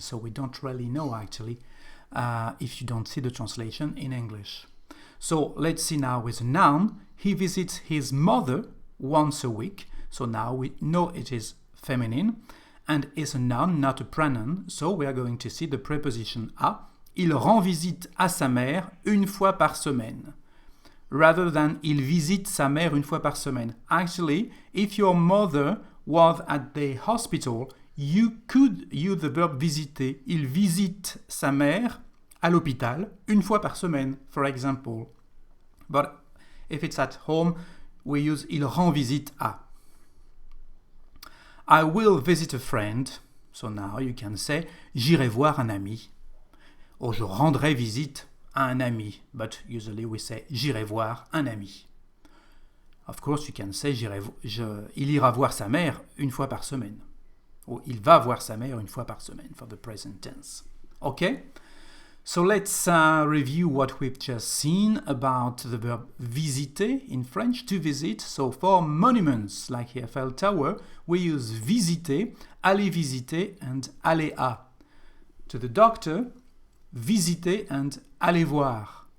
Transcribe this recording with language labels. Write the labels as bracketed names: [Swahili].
[English] So we don't really know actually if you don't see the translation in English. So let's see now with a noun. He visits his mother once a week. So now we know it is feminine. And it's a noun, not a pronoun. So we are going to see the preposition à. [French] Il rend visite à sa mère une fois par semaine. [English] Rather than [French] il visite sa mère une fois par semaine. [English] Actually, if your mother was at the hospital, you could use the verb visiter. [French] Il visite sa mère à l'hôpital une fois par semaine, [English] for example. But if it's at home, we use [French] il rend visite à. [English] I will visit a friend. So now you can say [French] j'irai voir un ami. Or je rendrai visite à un ami. [English] But usually we say [French] j'irai voir un ami. [English] Of course you can say [French] il ira voir sa mère une fois par semaine. Or il va voir sa mère une fois par semaine [English] for the present tense. Okay? So let's review what we've just seen about the verb visiter in French, to visit. So for monuments like the Eiffel Tower, we use visiter, [French] aller visiter, [English] and [French] aller à. [English] To the doctor, visiter and [French] aller voir.